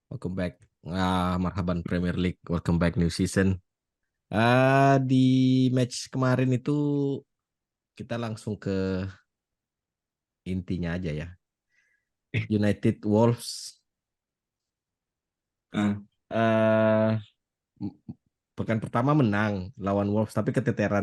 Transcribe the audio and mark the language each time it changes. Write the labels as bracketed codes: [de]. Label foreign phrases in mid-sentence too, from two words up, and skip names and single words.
[en] Welcome back. Marhaban Premier League. Welcome back new season. [id] Di match kemarin itu kita langsung ke intinya aja ya. United Wolves. Ah, eh Pekan pertama menang lawan Wolves tapi keteteran.